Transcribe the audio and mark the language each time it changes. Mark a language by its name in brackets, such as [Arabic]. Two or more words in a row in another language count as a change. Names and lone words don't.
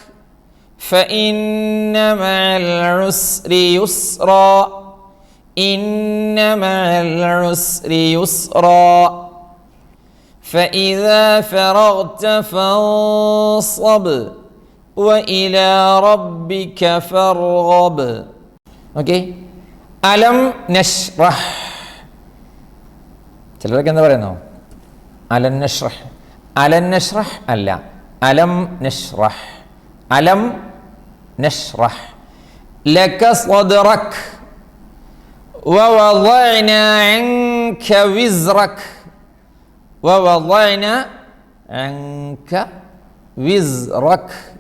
[Arabic] فإن مع العسر يسرا إن مع العسر يسرا فإذا فرغت فانصب وإلى ربك فارغب. [Malayalam] ഓക്കെ, [Arabic] ألم نشرح. [Malayalam] ചിലരൊക്കെ എന്താ പറയുന്നു? [Arabic] ألن نشرح. ألن نشرح [Malayalam] അല്ല, [Arabic] ألم نشرح. ألم نشرح لك صدرك ووضعنا عنك وزرك ووضعنا عنك وزرك.